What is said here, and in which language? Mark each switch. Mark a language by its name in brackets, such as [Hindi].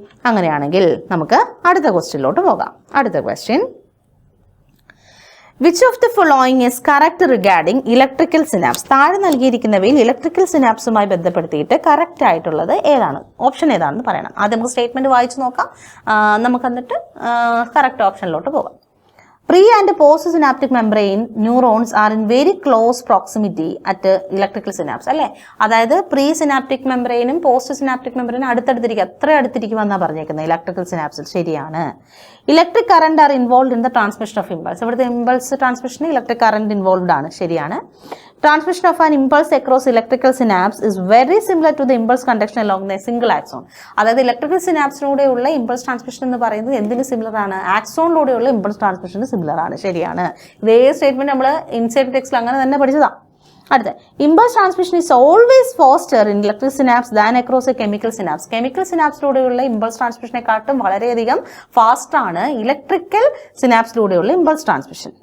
[Malayalam] അങ്ങനെയാണെങ്കിൽ നമുക്ക് അടുത്ത ക്വസ്റ്റ്യനിലോട്ട് പോകാം. അടുത്ത question, [English] Which of the following is correct regarding electrical synapse? [Malayalam] താഴെ നൽകിയിരിക്കുന്നവയിൽ ഇലക്ട്രിക്കൽ സിനാപ്സുമായി ബന്ധപ്പെടുത്തിയിട്ട് കറക്റ്റ് ആയിട്ടുള്ളത് ഏതാണ്? ഓപ്ഷൻ ഏതാണെന്ന് പറയണം. ആദ്യം നമുക്ക് സ്റ്റേറ്റ്മെന്റ് വായിച്ചു നോക്കാം. നമുക്ക് എന്നിട്ട് കറക്റ്റ് ഓപ്ഷനിലോട്ട് പോകാം. [English] Pre and post synaptic membrane neurons are in very close proximity at electrical synapse. [Malayalam] അല്ലേ? അതായത് പ്രീ സിനാപ്റ്റിക് മെംബ്രെയിനും പോസ്റ്റ് സിനാപ്റ്റിക് മെംബ്രെയിനും അടുത്തടുത്തിരിക്കും. അത്ര അടുത്തിരിക്കുമെന്നാണ് പറഞ്ഞേക്കുന്നത് ഇലക്ട്രിക്കൽ സിനാപ്സിൽ. ശരിയാണ്. [English] Electric current are involve in the transmission of impulse. [Malayalam] ഇവിടുത്തെ ഇമ്പൾസ് ട്രാൻസ്മിഷന് ഇലക്ട്രിക് കറണ്ട് ഇൻവോൾവ്ഡ് ആണ്. ശരിയാണ്. [English] Transmission of an impulse across electrical synapse is very similar to the impulse conduction along the single axon. [Malayalam] അതായത് electrical സിനാപ്സിലൂടെയുള്ള impulse transmission എന്ന് പറയുന്നത് എന്തിന് similar ആണ്? ആക്സോണിലൂടെയുള്ള impulse ട്രാൻസ്മിഷന് similar ആണ്. ശരിയാണ്. ഇതേ സ്റ്റേറ്റ്മെന്റ് നമ്മൾ ഇൻസൈഡ് ടെക്സ്റ്റിൽ അങ്ങനെ തന്നെ പഠിച്ചതാണ്. അടുത്ത, [English] Impulse transmission is always faster in electric synapse than across a chemical synapse. [Malayalam] Chemical സിനാപ്സിലൂടെയുള്ള impulse ട്രാൻസ്മിഷനെക്കാട്ടും വളരെയധികം ഫാസ്റ്റ് ആണ് ഇലക്ട്രിക്കൽ സിനാപ്സിലൂടെയുള്ള ഇമ്പൾസ് ട്രാൻസ്മിഷൻ.